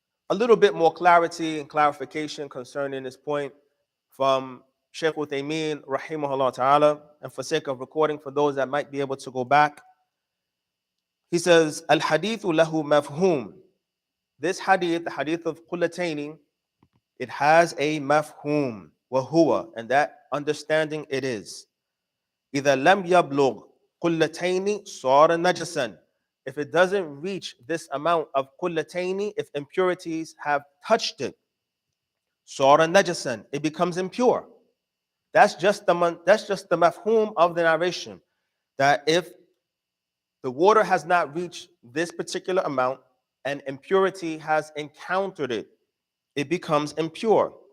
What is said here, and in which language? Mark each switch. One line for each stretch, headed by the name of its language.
English: A little bit more clarity and clarification concerning this point from Shaykh Uthaymeen, rahimahullah ta'ala, and for sake of recording for those that might be able to go back. He says,
Arabic: Al-hadithu lahu mafhum.
English: This hadith, the hadith of Qullataini, it has a mafhum.
Arabic: وهو,
English: and that understanding it is.
Arabic: إذا لم يبلغ قلتين صار نجسا.
English: If it doesn't reach this amount of قلتين, if impurities have touched it,
Arabic: صار نجسا,
English: it becomes impure. That's just the mafhum of the narration, that if the water has not reached this particular amount and impurity has encountered it, it becomes impure.